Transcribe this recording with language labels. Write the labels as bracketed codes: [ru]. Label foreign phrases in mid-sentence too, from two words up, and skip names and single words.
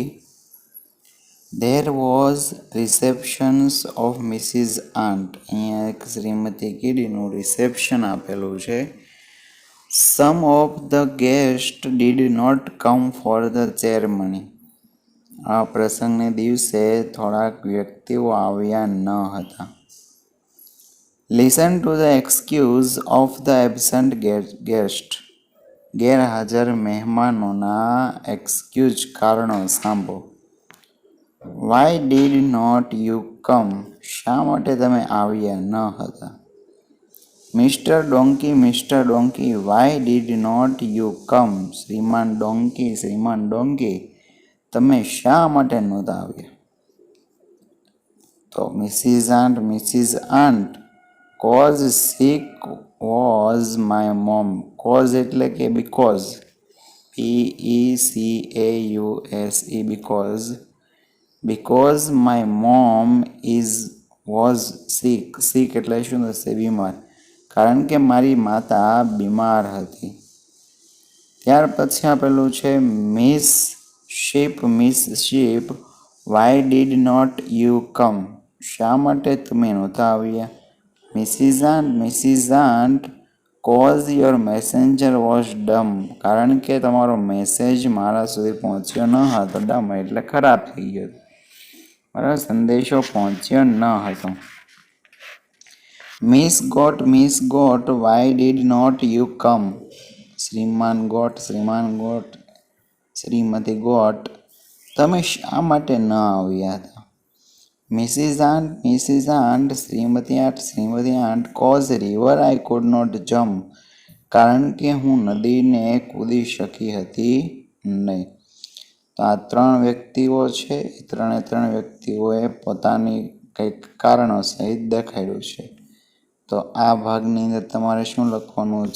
[en] There was receptions of Mrs. Aunt. [gu] અહીંયા એક શ્રીમતી કીડીનું રિસેપ્શન આપેલું છે. [en] Some of the guests did not come for the ceremony. [gu] આ પ્રસંગને દિવસે થોડાક વ્યક્તિઓ આવ્યા ન હતા. [en] Listen to the excuse of the absent guest. [gu] ગેરહાજર મહેમાનોના એક્સક્યુઝ કારણો સાંભળો. [en] Why did not you come? [gu] શા માટે તમે આવ્યા ન હતા? [en] Mr. Donkey, why did not you come? [gu] શ્રીમાન ડોંકી, તમે શા માટે નહોતા આવ્યા? તો Mrs. [en] Aunt, cause sick was my mom. [gu] Cause એટલે કે because. [en] Pecause, because my mom was sick. [gu] Sick એટલે શું થશે? બીમાર. કારણ કે મારી માતા બીમાર હતી. ત્યાર પછી આપેલું છે મિસ શીપ, [en] why did not you come? [gu] શા માટે તમે નહોતા આવ્યા? [en] Mrs. Aunt, cause your messenger was dumb. [gu] કારણ કે તમારો મેસેજ મારા સુધી પહોંચ્યો ન હતો. ડમ એટલે ખરાબ થઈ ગયો. બરાબર, સંદેશો પહોંચ્યો ન હતો. [en] Miss Goat, why did not you come? [gu] શ્રીમાન ગોટ, શ્રીમતી ગોટ, તમે શા માટે ન આવ્યા હતા? [en] Mrs. Aunt, [gu] શ્રીમતી આંટ, [en] cause river I could not jump. [gu] કારણ કે હું નદીને કૂદી શકી હતી નહીં. તો આ 3 વ્યક્તિઓ છે. એ ત્રણ વ્યક્તિઓએ પોતાની કંઈક કારણો સહિત દેખાડ્યું છે. તો આ ભાગની અંદર તમારે શું લખવાનું છે?